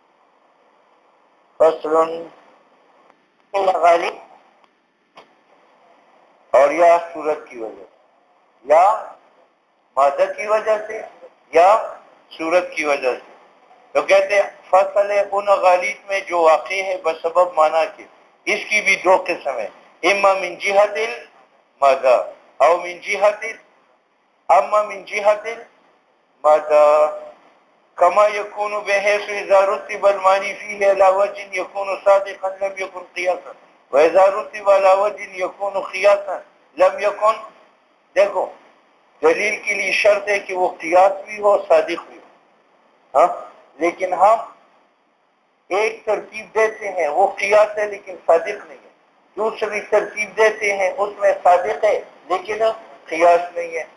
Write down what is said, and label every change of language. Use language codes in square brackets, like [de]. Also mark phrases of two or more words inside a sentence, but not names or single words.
[ur] فصل غالب اور یا صورت کی وجہ سے، یا مادہ کی وجہ سے یا صورت کی وجہ سے. تو کہتے ہیں فصل ان غالب میں جو واقع ہے بسبب معنی کے، اس کی بھی دو قسم ہے. [ar] اما من جہت المادہ او من جہت اما من جہت المادہ کما یکون بحیث اذا رتب المعنی فیہ علی وجہ یکون صادقا لم یکن قیاسا واذا رتب علی وجہ یکون قیاسا لم یکن. [ur] دیکھو دلیل کے لیے شرط ہے کہ وہ قیاس بھی ہو صادق بھی ہو. ہاں لیکن ہم ایک ترکیب دیتے ہیں وہ قیاس ہے لیکن صادق نہیں ہے، دوسری ترکیب دیتے ہیں اس میں صادق ہے لیکن قیاس نہیں ہے.